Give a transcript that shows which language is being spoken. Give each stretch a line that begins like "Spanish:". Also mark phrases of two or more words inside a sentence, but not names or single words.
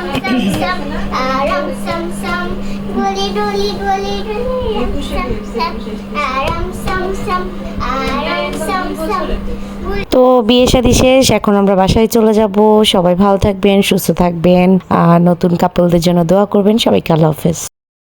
Bangla: sam sam, aram sam sam, doli doli doli doli, ram sam sam, aram sam sam, aram sam sam. তো বিয়ে শাদী শেষ, এখন আমরা বাসায় চলে যাব। সবাই ভালো থাকবেন, সুস্থ থাকবেন, আর নতুন কাপলদের জন্য দোয়া করবেন। সবাইকে আল্লাহ হাফেজ।